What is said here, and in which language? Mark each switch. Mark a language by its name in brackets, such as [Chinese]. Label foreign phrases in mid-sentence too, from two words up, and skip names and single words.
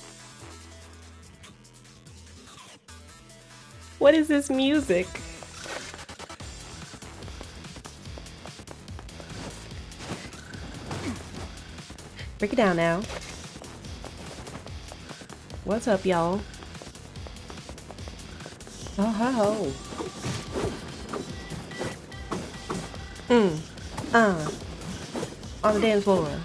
[English] What is this music? Break it down now. What's up, y'all? Oh ho ho. On the dance floor.